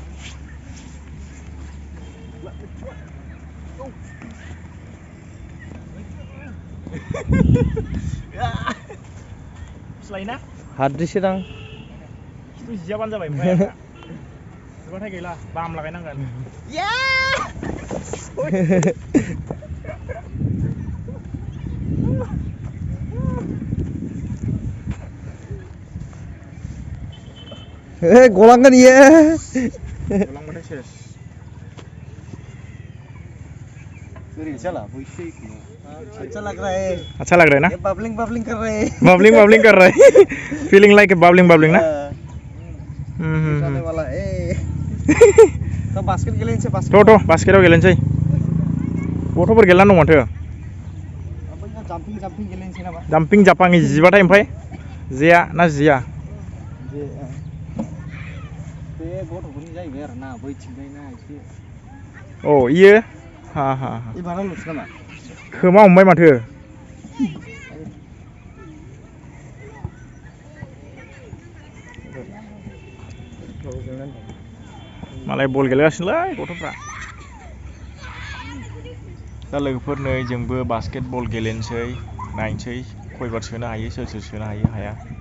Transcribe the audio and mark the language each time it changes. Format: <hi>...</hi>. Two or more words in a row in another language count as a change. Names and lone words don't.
<brx>फिस्लायोना हाद्रिसो दां खिथु जियाबानो जाबाय ओमफ्राय जोबाथाय गैला बाम लागायनांगोन गलांगोन इयो गलांबाथाय सेस</brx> <hi>अच्छा लग रहा है ना बबलिंग कर रहा है</hi> <en>feeling like bubbling</en> <hi>ना वाला है तो</hi> <brx>बास्केट गेलेनोसै बास्केटाव गेलेनोसै गथ'फोर गेलेना दं माथो जाम्पिं गेलेनोसै नामा जाम्पिं जापाङि जिबाथाय ओमफ्राय जेया ना जिया बे गथ'फोरनि जाहैबाय आरो ना बैथिंजायना एसे अ इयो हा एबाराव लुस नामा खोमा हमबाय माथो मालाय बल गेलेगासिनोलै गथ'फ्रा दा लोगोफोर नै जोंबो बास्केट बल गेलेनोसै नायनोसै खयबार सोनो हायो सोर सोनो हायो हाया</brx>